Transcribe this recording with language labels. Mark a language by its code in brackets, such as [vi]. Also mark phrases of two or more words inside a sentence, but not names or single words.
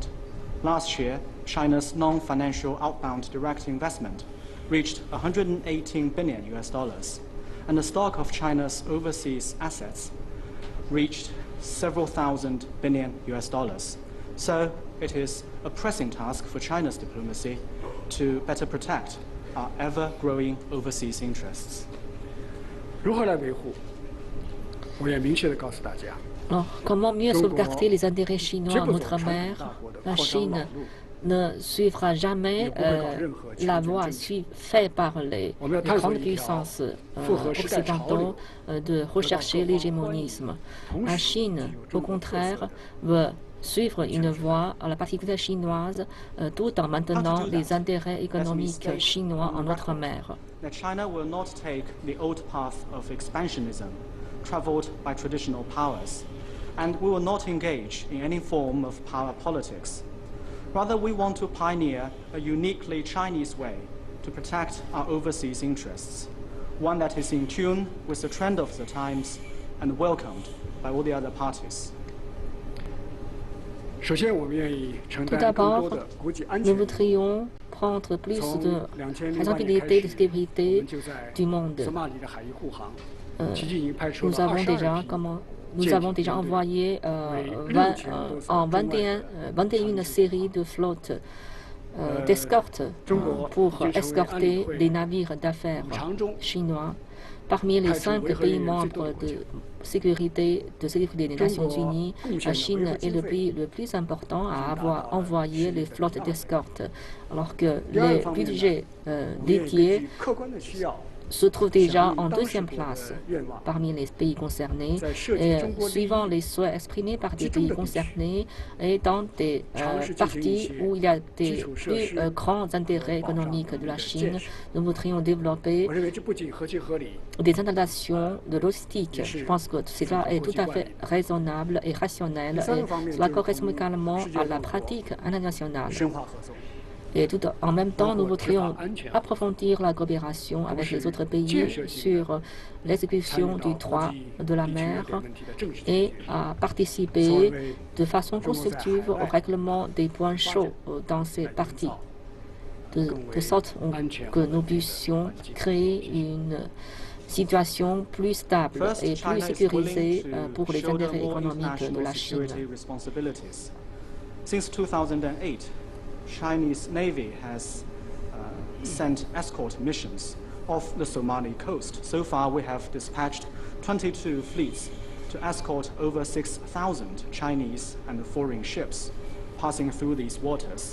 [en] Last year, China's non-financial outbound direct investment reached 118 billion US dollars, and the stock of China's overseas assets reached several thousand billion US dollars. So it is a pressing task for China's diplomacy to better protect our ever-growing overseas interests. [zh] 如何来维护？我也明确地告诉大家， [fr] Alors, comment mieux sauvegarder les intérêts chinois en outre-mer? La Chine ne suivra jamais la voie faite par les grandes puissances occidentaux de rechercher l'hégémonisme. La Chine, au contraire, veut suivre une voie à la particulière chinoise tout en maintenant les intérêts économiques chinois en outre-mer. [en] That China will not take the old path of expansionism traveled by traditional powers, and we will not engage in any form of power politics. Rather, we want to pioneer a uniquely Chinese way to protect our overseas interests, one that is in tune with the trend of the times and welcomed by all the other parties. [zh] 首先，我们愿意承 [fr] Tout [zh] 担更 [fr] d'abord, [zh] 多的国际安 [fr] nous [zh] 全。 [fr] voudrions prendre plus de responsabilités de sécurité du monde. [zh] 索马里的海域护航， [fr] Euh, [zh] 迄今已经派出 [fr] nous [zh] 了 [fr] avons [zh] 22 [fr] déjà, [zh] 批 [fr] nous avons déjà envoyé 21 séries de flottes d'escorte pour escorter les navires d'affaires chinois. Parmi les 5 pays membres de sécurité des Nations Unies, la Chine est le pays le plus important à avoir envoyé les flottes d'escorte, alors que les budgets [zh] 我们也根 [fr] dédiés [zh] 据客观的需要， [fr] se trouve déjà en deuxième place parmi les pays concernés, et suivant les souhaits exprimés par des pays concernés et dans des parties où il y a des plus grands intérêts économiques de la Chine, nous voudrions développer [zh] 我认为这不仅合情合理， [fr] des installations de logistique. Je pense que cela est tout à fait raisonnable et rationnel, et cela correspond également à la pratique internationale. [zh] 深化合作。 [fr] Et tout en même temps, nous voudrions approfondir la coopération avec les autres pays sur l'exécution du droit de la mer et à participer de façon constructive au règlement des points chauds dans ces parties. de sorte que nous puissions créer une situation plus stable et plus sécurisée pour les intérêts économiques de la Chine. [en] Since 2008, Chinese Navy has sent escort missions off the Somali coast. So far, we have dispatched 22 fleets to escort over 6,000 Chinese and foreign ships passing through these waters.